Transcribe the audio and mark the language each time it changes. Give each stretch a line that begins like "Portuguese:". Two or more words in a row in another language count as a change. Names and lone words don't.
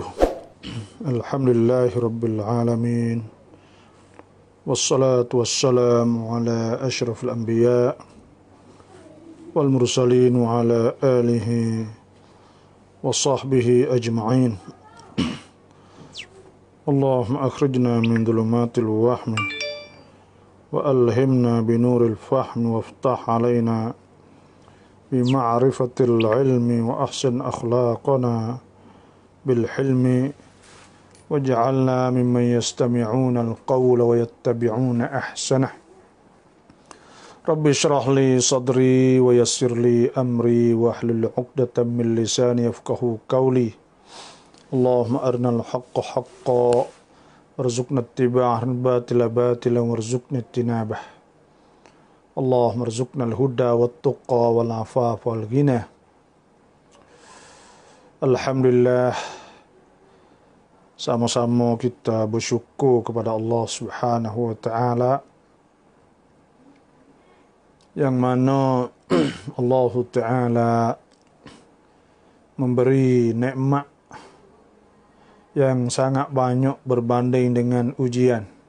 Arabic: الحمد لله رب العالمين. والصلاة والسلام على أشرف الأنبياء والمرسلين وعلى آله وصحبه أجمعين. اللهم أخرجنا من ظلمات الوهم وألهمنا بنور الفهم وافتح علينا بمعرفة العلم وأحسن أخلاقنا بالحلم واجعلنا ممن يستمعون القول ويتبعون أحسنه. رب اشرح لي صدري ويسر لي أمري واحلل عقدة من لساني يفقهوا قولي. اللهم أرنا الحق حقا وارزقنا اتباعه الباطل باطلا وارزقنا اجتنابه. اللهم ارزقنا الهدى والتقى والعفاف والغنى. Alhamdulillah,
Malay: sama-sama kita bersyukur kepada Allah
Arabic: سبحانه وتعالى
Malay: yang mana Allah taala memberi nikmat yang sangat banyak berbanding dengan ujian.